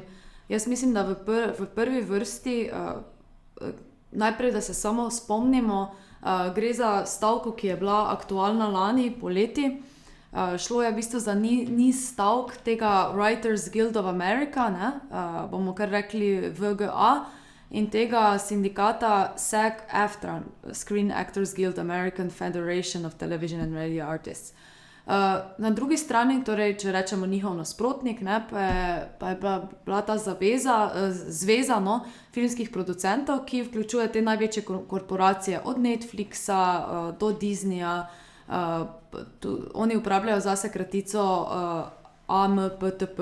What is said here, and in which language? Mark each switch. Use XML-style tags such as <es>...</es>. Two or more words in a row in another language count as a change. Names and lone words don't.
<sl>Jaz mislim, da v prvi vrsti, najprej, da se samo spomnimo, gre za stavko, ki je bila aktualna lani poleti. Šlo je v bistvu za niz stavk tega Writers Guild of America, bomo kar rekli VGA, in tega sindikata SAG-AFTRA, Screen Actors Guild American Federation of Television and Radio Artists. Na drugi strani, torej, če rečemo njihov nasprotnik, pa je bila ta zveza filmskih producentov, ki vključuje te največje korporacije, od Netflixa do Disneyja. Oni uporabljajo zase kratico AMPTP.</sl>